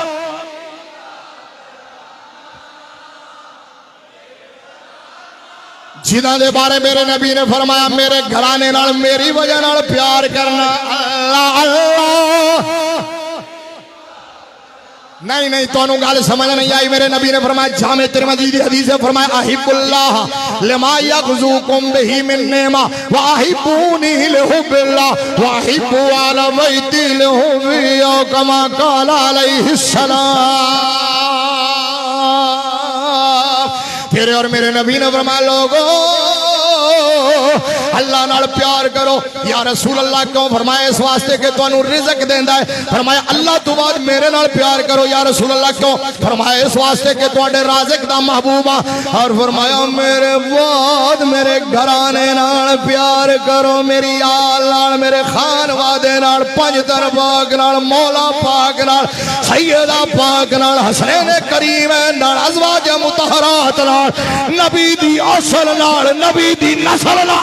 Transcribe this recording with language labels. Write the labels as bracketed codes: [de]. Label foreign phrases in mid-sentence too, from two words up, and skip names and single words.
[pa] ਜਿਨ੍ਹਾਂ ਦੇ ਬਾਰੇ ਮੇਰੇ ਨਬੀ ਨੇ ਫ਼ਰਮਾਇਆ ਮੇਰੇ ਘਰਾਣੇ ਨਾਲ ਮੇਰੀ ਵਜ੍ਹਾ ਨਾਲ ਪਿਆਰ ਕਰਨਾ ਅੱਲਾਹ ਅੱਲਾਹ ਨਹੀਂ ਨਹੀਂ ਤੈਨੂੰ ਗੱਲ ਸਮਝ ਨਹੀਂ ਆਈ ਮੇਰੇ ਨਬੀ ਨੇ ਫ਼ਰਮਾਇਆ ਜਾਮੇ ਤਿਰਮਿਜ਼ੀ ਦੀ ਹਦੀਸ ਹੈ ਫ਼ਰਮਾਇਆ [ar] أحبوا الله لما يغذوكم به من نعمه وأحبوني لحب الله وأحبوا أهل بيتي لحبي أو كما قال عليه السلام. [pa] ਤੇਰੇ ਔਰ ਮੇਰੇ ਨਬੀ ਨੇ ਫ਼ਰਮਾਇਆ ਲੋਗੋਂ ਅੱਲਾਹ ਨਾਲ ਪਿਆਰ ਕਰੋ [ar] يا رسول الله [pa] ਕਿਉਂ ਫ਼ਰਮਾਇਆ ਇਸ ਵਾਸਤੇ ਕਿ ਤੁਹਾਨੂੰ ਰਿਜ਼ਕ ਦੇਂਦਾ ਹੈ ਫ਼ਰਮਾਇਆ ਅੱਲਾਹ ਤੋਂ ਬਾਅਦ ਮੇਰੇ ਨਾਲ ਪਿਆਰ ਕਰੋ [ar] يا رسول الله [pa] ਕਿਉਂ ਫ਼ਰਮਾਇਆ ਇਸ ਵਾਸਤੇ ਕਿ ਤੁਹਾਡੇ ਰਾਜ਼ਿਕ ਦਾ ਮਹਿਬੂਬ ਆ ਔਰ ਫ਼ਰਮਾਇਆ ਮੇਰੇ ਬਾਅਦ ਮੇਰੇ ਘਰਾਣੇ ਨਾਲ ਪਿਆਰ ਕਰੋ ਮੇਰੀ ਆਲ ਨਾਲ ਮੇਰੇ ਖ਼ਾਨਵਾਦੇ ਨਾਲ ਪੰਜਤਨ ਪਾਕ ਨਾਲ ਮੌਲਾ ਪਾਕ ਨਾਲ ਸੱਯਦਾ ਪਾਕ ਨਾਲ ਹਸਨੈਨ ਕਰੀਮ ਨਾਲ ਅਜ਼ਵਾਜ ਮੁਤਹਿਰਾਤ ਨਾਲ ਨਬੀ ਦੀ ਅਸਲ ਨਾਲ ਨਬੀ ਦੀ ਨਸਲ